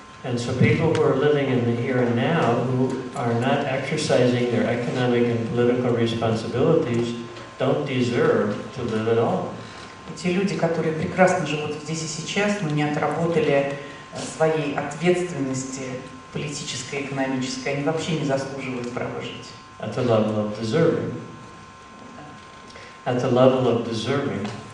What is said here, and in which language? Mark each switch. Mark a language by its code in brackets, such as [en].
[en] And so people who are living in the here and now, who are not exercising their economic and political responsibilities, don't deserve to live at all. [ru] И те люди, которые прекрасно живут здесь и сейчас, но не отработали своей ответственности политической, экономической, они вообще не заслуживают права жить. [en] At the level of deserving. At the level of deserving.